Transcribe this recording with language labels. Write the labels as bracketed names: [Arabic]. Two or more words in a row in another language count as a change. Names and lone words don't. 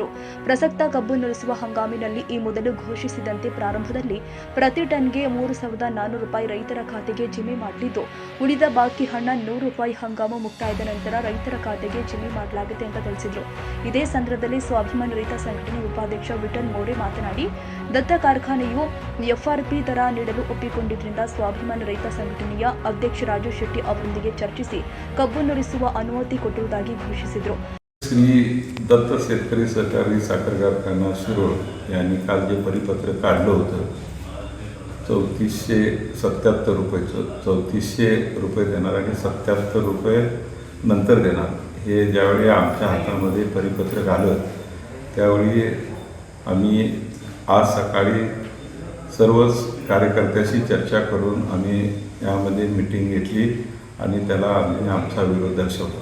[Kannada] ಪ್ರಸಕ್ತ ಕಬ್ಬು ನುರಿಸುವ ಹಂಗಾಮಿನಲ್ಲಿ ಈ ಮೊದಲು ಘೋಷಿಸಿದಂತೆ ಪ್ರಾರಂಭದಲ್ಲಿ ಪ್ರತಿ ಟನ್ಗೆ 3400 ರೂಪಾಯಿ ರೈತರ ಖಾತೆಗೆ ಜಮೆ ಮಾಡಲಿದ್ದು, ಉಳಿದ ಬಾಕಿ ಹಣ 100 ರೂಪಾಯಿ ಹಂಗಾಮು ಮುಕ್ತಾಯದ ನಂತರ ರೈತರ ಖಾತೆಗೆ ಜಮೆ ಮಾಡಲಾಗುತ್ತೆ ಅಂತ ತಿಳಿಸಿದರು. ಇದೇ ಸಂದರ್ಭದಲ್ಲಿ ಸ್ವಾಭಿಮಾನಿ ರೈತ ಸಂಘಟನೆ ಉಪಾಧ್ಯಕ್ಷ ವಿಠಲ್ ಮೋರೆ ಮಾತನಾಡಿ, ದತ್ತ ಕಾರ್ಖಾನೆಯು ಎಫ್ಆರ್ಪಿ ದರ ನೀಡಲು ಒಪ್ಪಿಕೊಂಡಿದ್ದರಿಂದ ಸ್ವಾಭಿಮಾನಿ ರೈತ ಸಂಘಟನೆಯ ಅಧ್ಯಕ್ಷ ರಾಜು ಶೆಟ್ಟಿ ಅವರೊಂದಿಗೆ ಚರ್ಚಿಸಿ ಕಬ್ಬು ನುರಿಸುವ ಅನುಮತಿ ಕೊಟ್ಟಿರುವುದಾಗಿ घोषिಸಿದರು. [Marathi] श्री दत्त शेतकरी सहकारी साखर कारखाना शिरोळ यांनी काल जे परिपत्र काढलं होतं 3477 रुपयाचं, 3400 रुपये देणार आणि 77 रुपये नंतर देणार, हे ज्यावेळी आमच्या हातामध्ये परिपत्रक आलं त्यावेळी आम्ही आज सकाळी सर्वच कार्यकर्त्याशी चर्चा करून आम्ही यामध्ये मीटिंग घेतली आणि त्याला आम्ही आमचा विरोध दर्शवला.